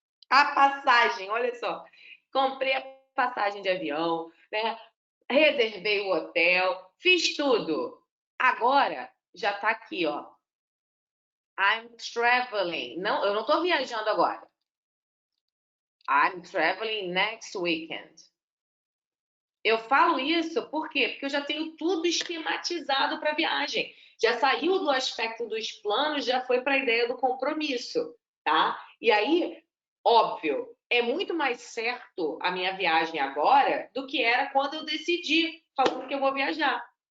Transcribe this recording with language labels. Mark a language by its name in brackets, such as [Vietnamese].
[Portuguese] A passagem, olha só. Comprei a passagem de avião, né? Reservei o hotel, fiz tudo. Agora já tá aqui, ó. [English] I'm traveling. [Portuguese] Não, eu não tô viajando agora. [English] I'm traveling next weekend. [Portuguese] Eu falo isso por quê? Porque eu já tenho tudo esquematizado para viagem. Já saiu do aspecto dos planos, já foi para a ideia do compromisso, tá? E aí, óbvio, é muito mais certo a minha viagem agora do que era quando eu decidi falando que eu vou viajar.